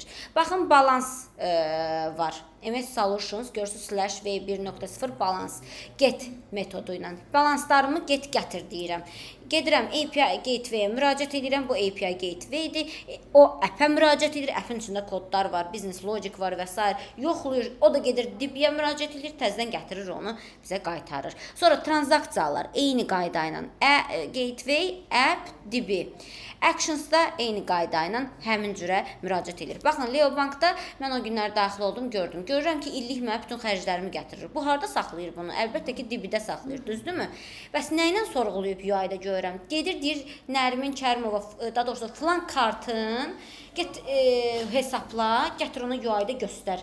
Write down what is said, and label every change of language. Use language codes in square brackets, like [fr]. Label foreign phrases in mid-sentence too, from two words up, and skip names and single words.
[az] Baxın, balans var. MS Solutions, görürsünüz, /v1.0 balans get metodu ilə. Balanslarımı get gətir deyirəm. Gedirəm [en] API gateway- [az] yə müraciət edirəm. Bu [en] API gateway- [az] dir. O app'ə müraciət edir. App'in içində kodlar var, [en] business logic [az] var və s. Yoxlayır. O da gedir DB-yə müraciət edir. Təzədən gətirir onu, bizə qaytarır. Sonra transaksiyalar eyni qayda ilə. [en] Gateway, app, DB. [az] Actions-da eyni qayda ilə həmin cürə müraciət edir. Baxın, Leo Bankda mən o günlər daxil oldum, gördüm. Görürəm ki, illik mənə bütün xərclərimi gətirir. Bu, harada saxlayır bunu? Əlbəttə ki, DB-də saxlayır, düzdürmü? Bəs nə ilə sorğulayıb UI-da görürəm? Gedir, deyir, Nərmin Kərimova, daha doğrusu filan kartın get hesabla, gətir onu UI-da göstər.